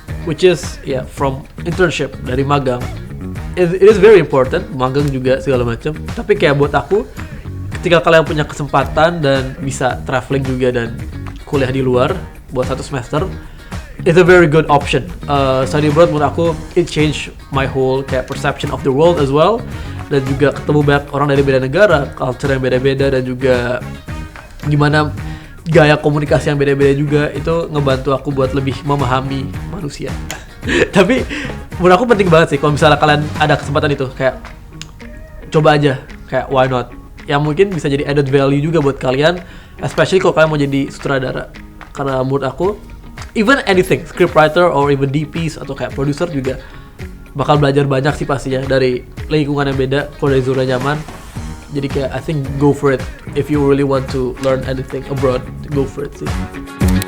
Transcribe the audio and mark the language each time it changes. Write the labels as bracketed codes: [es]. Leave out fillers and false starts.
[en] Which is from internship [id] dari magang. [en] It is very important, [id] magang juga segala macam. Tapi kayak buat aku, ketika kalian punya kesempatan dan bisa traveling juga dan kuliah di luar buat 1 semester, [en] it's a very good option. Study abroad [id] menurut aku [en] it changed my whole kayak perception of the world as well. [id] Dan juga ketemu banyak orang dari beda negara, culture yang beda-beda dan juga gimana gaya komunikasi yang beda-beda juga itu ngebantu aku buat lebih memahami manusia. Tapi menurut aku penting banget sih kalau misalnya kalian ada kesempatan itu kayak coba aja, kayak [en] why not? [id] Yang mungkin bisa jadi [en] added value [id] juga buat kalian, especially kalau kalian mau jadi sutradara. Karena menurut aku [en] even anything, [id] scriptwriter [en] or even DPs [id] atau kayak producer juga bakal belajar banyak sih pastinya dari lingkungan yang beda, kalau dari zona nyaman. Jadi kayak [en] I think go for it if you really want to learn anything abroad, go for it sih.